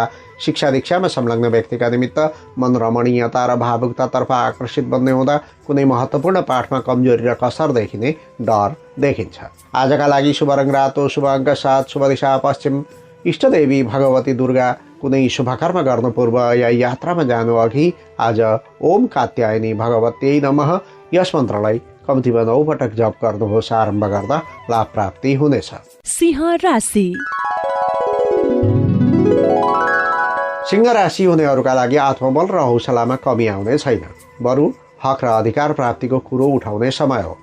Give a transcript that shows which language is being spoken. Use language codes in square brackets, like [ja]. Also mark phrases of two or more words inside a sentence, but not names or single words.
[ne] शिक्षा दीक्षामा संलग्न व्यक्तिका निमित्त मन रमणीयता र भावुकतातर्फ आकर्षित बन्ने हुँदा कुनै महत्त्वपूर्ण पाठमा कमजोरी र कसर देखिने डर देखिन्छ। आजका लागि शुभ रङ रातो, शुभ अङ्क 7, शुभ दिशा पश्चिम, इष्टदेवी भगवती दुर्गा। कुनै शुभकर्म गर्नु पूर्व या यात्रामा जानु अघि आज [sa] ओम कात्यायनी भगवत्यै नमः [ne] यस मन्त्रलाई कम्तीमा 9 पटक जप गर्नुहोस्। आरम्भ गर्दा लाभ प्राप्ति हुनेछ। सिंह राशि। सिंह राशि हुनेहरूका लागि आत्मबल र हौसलामा कमी आउने छैन। बरु हक र अधिकार प्राप्तिको कुरो उठाउने समय हो।